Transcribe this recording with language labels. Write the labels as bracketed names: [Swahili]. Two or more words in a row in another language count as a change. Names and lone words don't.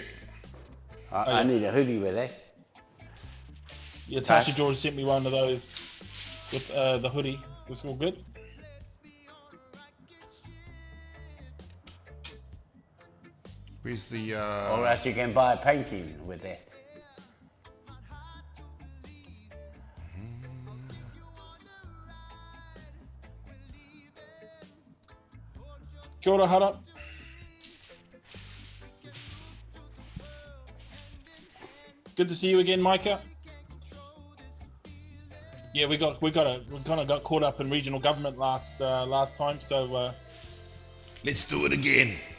[English] I need a hoodie with that. Yeah, Tashi George sent me one of those with the hoodie. It's all good. Where's the... Or else you can buy a painting with that. [Māori] Kia ora, Hara. [English] Good to see you again, Micah. Yeah, we kind of got caught up in regional government last time, so Let's do it again.